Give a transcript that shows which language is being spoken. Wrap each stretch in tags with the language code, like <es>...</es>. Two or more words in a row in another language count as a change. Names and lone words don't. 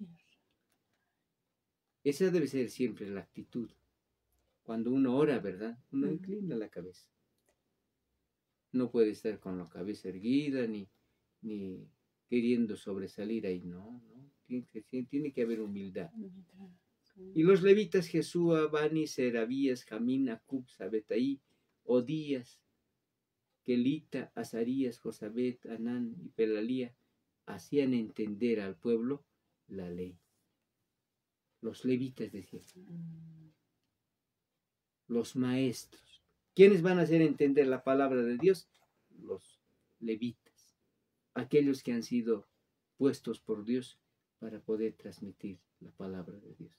<es>Esa debe ser siempre la actitud. Cuando uno ora, ¿verdad? Uno inclina la cabeza. No puede estar con la cabeza erguida ni queriendo sobresalir ahí, no. Tiene que haber humildad. Y los levitas Jesúa, Bani, Serabías, Jamín, Acub, Sabetaí, Odías, Kelita, Azarías, Josabet, Anán y Pelalía hacían entender al pueblo la ley. Los levitas decían, los maestros. ¿Quiénes van a hacer entender la palabra de Dios? Los levitas, aquellos que han sido puestos por Dios para poder transmitir la palabra de Dios.</es>